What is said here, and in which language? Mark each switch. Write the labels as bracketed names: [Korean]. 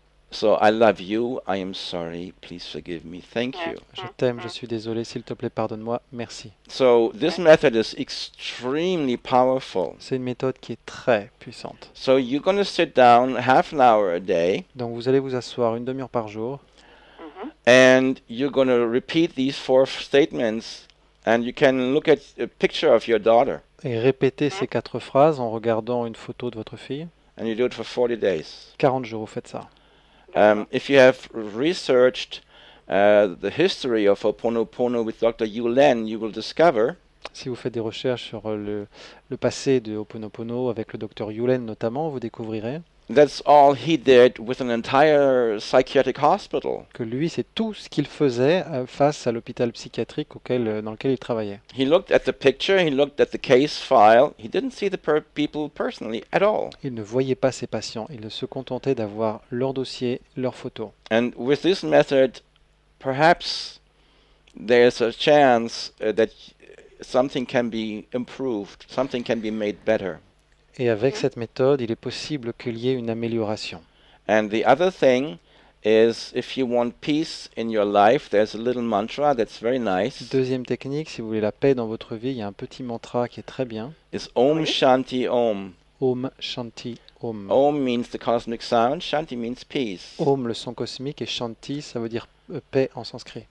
[English] So, I love you, I am sorry, please forgive me, thank you. [French] Je t'aime, je suis désolé, s'il te plaît, pardonne-moi, merci. [English] So, this method is extremely powerful. [French] C'est une méthode qui est très puissante. [English] So, you're going to sit down half an hour a day [French] Donc vous allez vous asseoir une demi-heure par jour [English] and you're going to repeat these four statements and you can look at a picture of your daughter [French] et répéter ces quatre phrases en regardant une photo de votre fille. [English] and you do it for 40 days. [French] 40 jours, vous faites ça. [English] If you have researched the history of Ho'oponopono with Dr. Yulen, you will discover [French] Si vous faites des recherches sur le passé de Ho'oponopono avec le docteur Yulen notamment, vous découvrirez [English] that's all he did with an entire psychiatric hospital. [French] que lui, c'est tout ce qu'il faisait face à l'hôpital psychiatrique dans lequel il travaillait. [English] He looked at the picture, he looked at the case file, he didn't see the people personally at all. [French] Il ne voyait pas ses patients, il se contentait d'avoir leur dossier, leurs photos. [English] And with this method, perhaps there's a chance that something can be improved, something can be made better. [French] Et avec cette méthode, il est possible qu'il y ait une amélioration. [English] And the other thing is, if you want peace in your life, there's a little mantra that's very nice. [French] Deuxième technique, si vous voulez la paix dans votre vie, il y a un petit mantra qui est très bien. [English] It's Om Shanti Om. [Sanskrit] Om Shanti Om. [English] Om means the cosmic sound, Shanti means peace. [French] Om, le son cosmique, et Shanti, ça veut dire paix en sanskrit.